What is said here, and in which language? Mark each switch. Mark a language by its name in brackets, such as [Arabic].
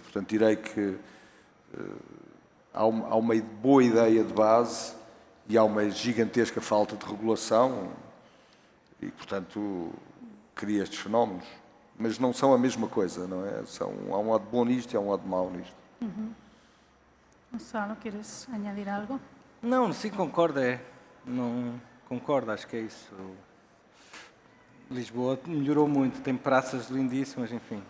[Portuguese] Portanto, direi que há uma boa ideia de base e há uma gigantesca falta de regulação e, portanto, cria estes fenómenos. Mas não são a mesma coisa, não é? Há um lado bom nisto e há um lado mau nisto. [Spanish] Gonçalo, ¿quieres añadir algo? [Portuguese] Não, sim, concordo. Não concordo, acho que é isso. Lisboa melhorou muito, tem praças lindíssimas, enfim.